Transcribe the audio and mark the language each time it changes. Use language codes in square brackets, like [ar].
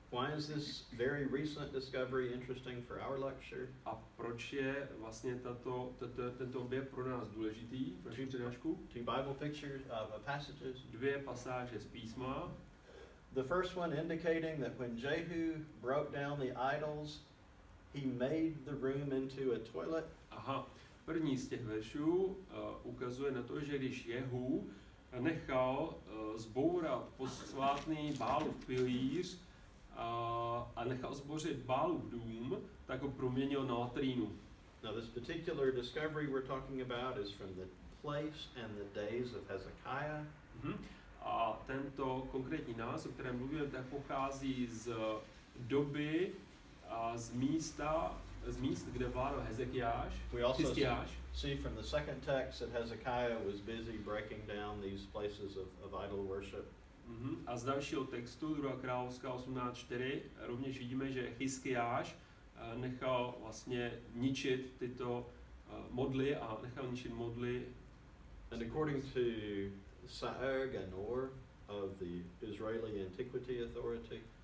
[en] Why is this very recent discovery interesting for our lecture? [cs] A proč je vlastně tento objev pro nás důležitý, pro naši přednášku? [en] Two Bible pictures, passages. [cs] Dvě pasáže z písma. [en] The first one indicating that when Jehu broke down the idols, he made the room into a toilet. [cs] Aha, první z těch veršů ukazuje na to, že když Jehu nechal zbourat posvátný Bálův pilíř a nechal zbořit Bálův dům, tak ho proměnil na latrínu. [en] Now this particular discovery we're talking about is from the place and the days of Hezekiah. [cs] A tento konkrétní nález, o kterém mluvím, tak pochází z doby a z míst, kde vládl Hezekiáš. [en] We also see from the second text that Hezekiah was busy breaking down these places of idol worship. [cs] A z dalšího textu, 2. královská 18:4, rovněž vidíme, že Hiskiáš nechal vlastně ničit tyto modly a nechal ničit modly. [en] And according to Sa'ar Ganor of the Israeli Antiquity Authority.